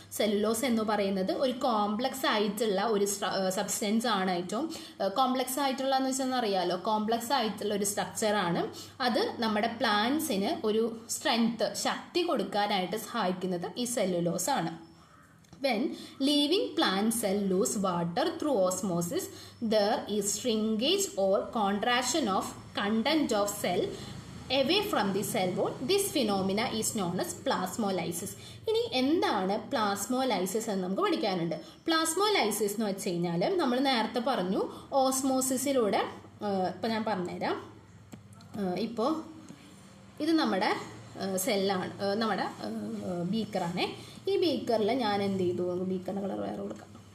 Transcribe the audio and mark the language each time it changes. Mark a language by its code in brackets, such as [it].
[ml] Cellulose എന്ന് പറയുന്നത് ഒരു കോംപ്ലക്സ് ആയിട്ടുള്ള ഒരു സബ്സ്റ്റൻസ് ആണ്. ഏറ്റവും കോംപ്ലക്സ് ആയിട്ടുള്ള എന്ന് വെച്ചാൽ അറിയാലോ, കോംപ്ലക്സ് ആയിട്ടുള്ള ഒരു സ്ട്രക്ചറാണ്. അത് നമ്മുടെ പ്ലാന്റ്സിന് ഒരു സ്ട്രെങ്ത്, ശക്തി കൊടുക്കാനായിട്ട് സഹായിക്കുന്നത് ഈ സെല്ലുലോസ് ആണ്. [en] When living plant cell lose water through osmosis, there is shrinkage or contraction of content of cell away from the cell wall. This phenomena is known as plasmolysis. [ml] ഇനി എന്താണ് പ്ലാസ്മോലൈസിസ് എന്ന് നമുക്ക് പഠിക്കാനുണ്ട്. പ്ലാസ്മോലൈസിസ് എന്ന് വെച്ച് കഴിഞ്ഞാൽ നമ്മൾ നേരത്തെ പറഞ്ഞു ഓസ്മോസിസിലൂടെ, ഇപ്പോൾ ഞാൻ പറഞ്ഞുതരാം. ഇപ്പോൾ ഇത് നമ്മുടെ സെല്ലാണ്, നമ്മുടെ ബീക്കറാണേ. ഈ ബീക്കറിൽ ഞാൻ എന്ത് ചെയ്തു, ബീക്കറിൻ്റെ കളർ വേറെ കൊടുക്കാം.